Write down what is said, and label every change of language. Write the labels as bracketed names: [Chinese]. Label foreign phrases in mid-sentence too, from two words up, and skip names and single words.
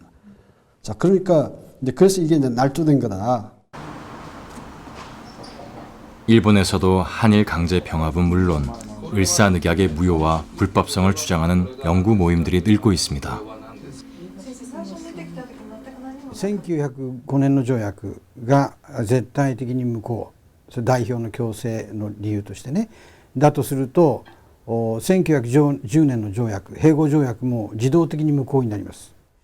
[Korean] 자, 그러니까 이제 그래서 이게 이제 날조된 거다. 일본에서도 한일 강제 병합은 물론 을사늑약의 무효와 불법성을 주장하는 연구 모임들이 늘고 있습니다. [Japanese] 1905 年の条約が絶対的に無効、それ代表の強制の理由としてね、だとすると1910年の条約、併合条約も自動的に無効になります。